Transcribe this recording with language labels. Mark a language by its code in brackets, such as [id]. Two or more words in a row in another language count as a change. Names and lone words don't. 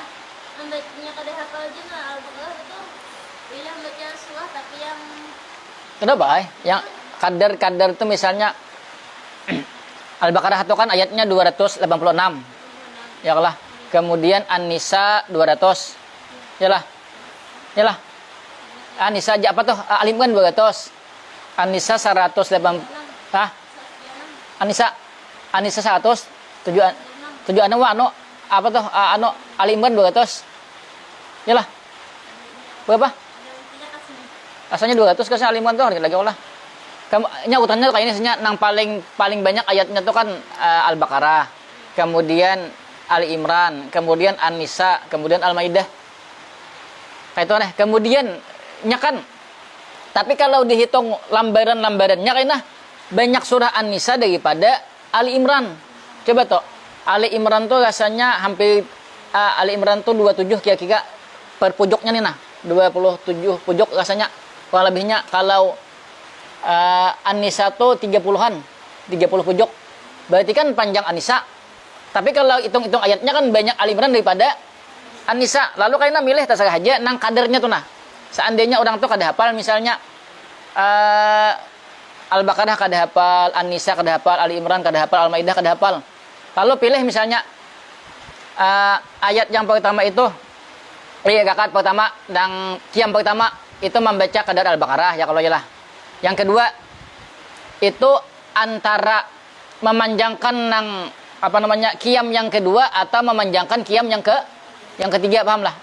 [bjn] Membacanya kadar hafal aja nah Al-Baqarah itu bila baca surah tapi yang Kenapa? Yang kadar itu misalnya Al-Baqarah itu kan ayatnya 286. Ya lah. Kemudian An-Nisa 200. Yalah. Yalah. An-Nisa aja apa tuh? Al-Imran 200. An-Nisa 180. Hah? An-Nisa 100. Tujuan anu apa tuh? Anu Al-Imran 200. Yalah. Berapa? Asalnya 200 kan Al-Imran tuh lagi olah. Nya urutannya kayak ini sebenarnya nang paling banyak ayatnya tuh kan Al-Baqarah, kemudian Ali Imran, kemudian An-Nisa, kemudian Al-Maidah. Kayak itu nih. Kemudian nya kan tapi kalau dihitung lambaran-lambarannya kayaknya banyak surah An-Nisa daripada Ali Imran. Coba toh. Ali Imran tuh rasanya hampir Ali Imran tuh 27 kira-kira per pojoknya nih nah. 27 pojok rasanya. Kurang lebihnya kalau An-Nisa tuh 30-an, 30 pojok. Berarti kan panjang An-Nisa. Tapi kalau hitung-hitung ayatnya kan banyak Ali Imran daripada An-Nisa. Lalu kayaknya milih terserah aja nang kadarnya tuh nah. Seandainya orang tuh kada hafal misalnya Al-Baqarah kada hafal, An-Nisa kada hafal, Ali Imran kada hafal, Al-Maidah kada hafal. Lalu pilih misalnya ayat yang pertama itu rakaat pertama dan qiyam pertama itu membaca kadar Al-Baqarah ya kalau yalah. Yang kedua itu antara memanjangkan nang apa namanya qiyam yang kedua atau memanjangkan qiyam yang ketiga, paham lah.